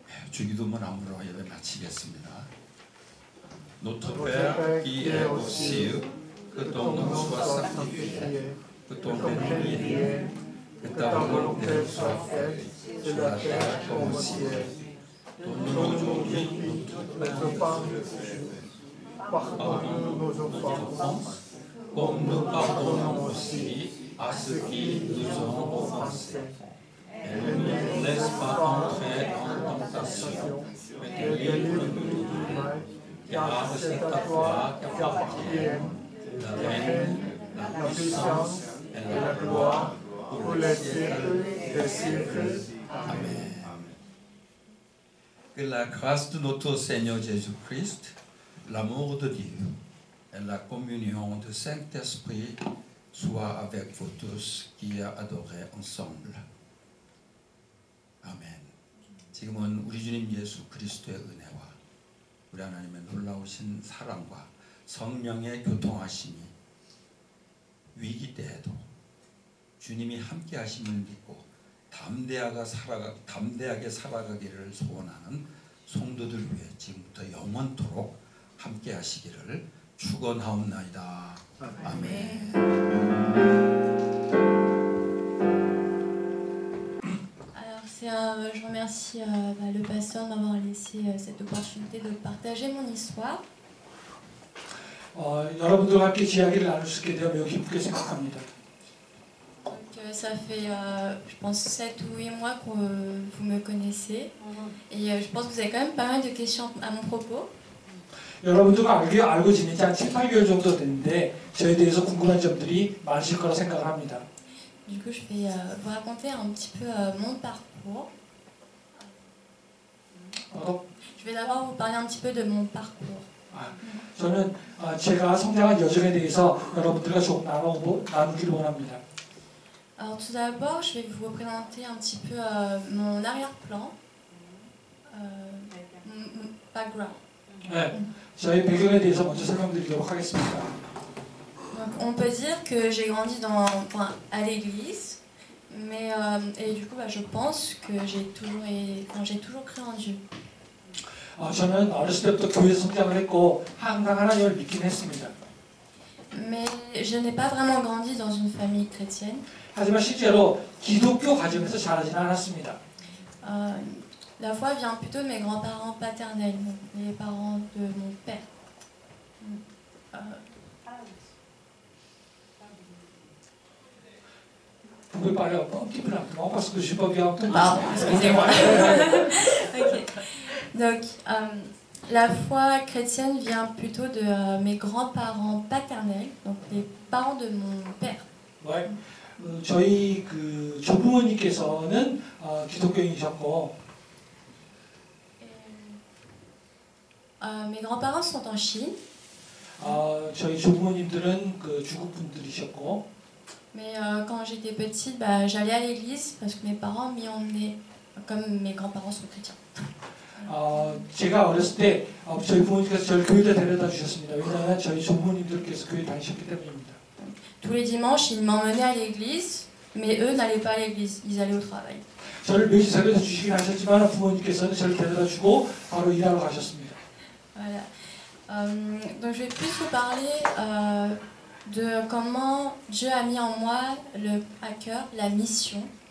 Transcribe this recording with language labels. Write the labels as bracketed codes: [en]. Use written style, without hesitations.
[ko] 주기도문함으로 예배 마치겠습니다. [fr] Notre Père qui est aux cieux, que ton nom soit sanctifié, que ton règne vienne, que ta volonté soit faite sur la terre comme au ciel. Donne-nous aujourd'hui notre pain de ce jour. Pardonne-nous nos offenses, comme nous pardonnons aussi à ceux qui nous ont offensés. Et ne nous laisse pas entrer en tentation, mais délivre-nous du mal, car c'est à toi qu'appartiennent la règne, la puissance et la gloire pour les siècles des siècles. Amen. Que la grâce de notre Seigneur Jésus-Christ, l'amour de Dieu et la communion du Saint-Esprit soient avec vous tous qui adorez ensemble. [ko] 아멘. 지금은 우리 주님 예수 그리스도의 은혜와 우리 하나님의 놀라우신 사랑과 성령의 교통하심이 위기 때에도 주님이 함께 하심을 믿고 담대하게 살아가기를 소원하는 성도들 위해 지금부터 영원토록 함께 하시기를 축원하옵나이다. 아멘. [fr] Je remercie le pasteur de m'avoir laissé cette opportunité de partager mon histoire. [ko] 여러분들과 함께 이야기를 나눌 수 있게 되어 매우 기쁘게 생각합니다. [fr] Donc ça fait, je pense, 7 ou 8 mois que vous me connaissez. Et je pense que vous avez quand même pas mal de questions à mon propos. [ko] 여러분들과 알고 지낸 지 한 7, 8개월 정도 됐는데 저에 대해서 궁금한 점들이 많으실 거라 생각을 합니다. [fr] Du coup, je vais vous raconter un petit peu mon parcours. Je vais d'abord vous parler un petit peu de mon parcours. [ko] 저는 제가 성장한 여정에 대해서 여러분들과 조금 나누기를 원합니다. [fr] Alors tout d'abord, je vais vous présenter un petit peu mon arrière-plan, mon background. [ko] 네, 저희 배경에 대해서 먼저 설명드리도록 하겠습니다. [fr] on peut dire que j'ai grandi à l'église, mais et du coup je pense que j'ai toujours cru en Dieu. [ko] 저는 어렸을 때부터 교회 성장을 했고 항상 하나님을 믿긴 했습니다. [fr] Mais je n'ai pas vraiment grandi dans une famille chrétienne. [ko] 하지만 실제로 기독교 가정에서 자라지는 않았습니다. [fr] La foi vient plutôt de mes grands-parents paternels, les parents de mon père. Vous pouvez parler un petit peu lentement parce que je n'ai pas bien entendu. Pardon, excusez-moi. Okay. Donc, la foi chrétienne vient plutôt de mes grands-parents paternels, donc les parents de mon père. Ouais. [ko] 저희 그 조부모님께서는 기독교인이셨고, [fr] mes grands-parents sont en Chine. [ko] 저희 조부모님들은 그 중국 분들이셨고. [fr] Mais quand j'étais petite, j'allais à l'église parce que mes parents m'y emmenaient, comme mes grands-parents sont chrétiens. [ko] 제가 어렸을 때 저희 부모님께서 저를 교회에 데려다 주셨습니다. 왜냐하면 저희 조부모님들께서 교회 다니셨기 때문입니다. [fr] Tous les dimanches, ils m'emmenaient à l'église, mais eux n'allaient pas à l'église, ils allaient au travail. [ko] 저를 매주 데려다 주시긴 하셨지만 부모님께서는 저를 데려다 주고 바로 일하러 가셨습니다. [fr] Voilà. Donc je vais plus vous parler de comment Dieu a mis en moi à cœur la mission.